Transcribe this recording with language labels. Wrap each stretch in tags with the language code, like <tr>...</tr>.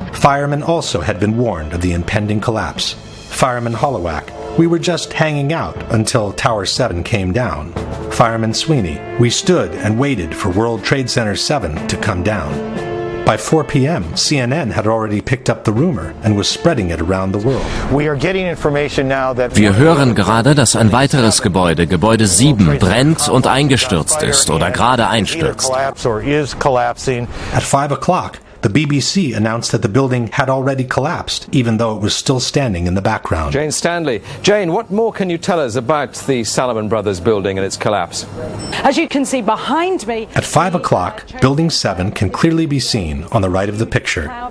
<en>Firemen also had been warned of the impending collapse. Fireman Hollowak, we were just hanging out until Tower 7 came down. Fireman Sweeney, we stood and waited for World Trade Center 7 to come down. By 4 p.m., CNN had already picked up the rumor and was spreading it around the world.</en> <de>Wir hören gerade, dass ein weiteres Gebäude, Gebäude 7, brennt und eingestürzt ist oder gerade einstürzt.</de> <en>At 5 o'clock, the BBC announced that the building had already collapsed, even though it was still standing in the background. Jane Stanley. Jane, what more can you tell us about the Salomon Brothers building and its collapse? As you can see behind me... At 5 o'clock, Building 7 can clearly be seen on the right of the picture.</en>